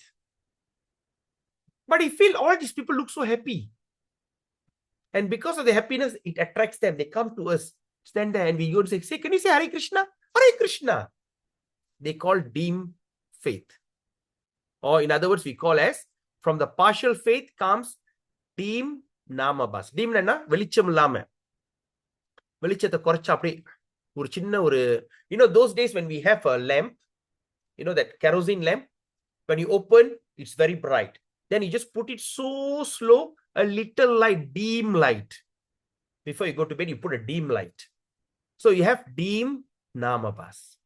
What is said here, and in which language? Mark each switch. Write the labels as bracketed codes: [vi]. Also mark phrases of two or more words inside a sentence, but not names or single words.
[en] But he feels all these people look so happy. And because of the happiness, it attracts them. They come to us, stand there, and we go and say, can you say Hare Krishna? Hare Krishna. They call deem faith. Or in other words, we call as, from the partial faith comes deem Namabhasa. [ta] Deem னா வெளிச்சம் லாம. வெளிச்சத்தை குறைச்சா அப்படியே ஒரு சின்ன ஒரு [en] those days when we have a lamp, that kerosene lamp, when you open, it's very bright. Then you just put it so slow, a little light, dim light. Before you go to bed, you put a dim light. So you have dim Namabhasa.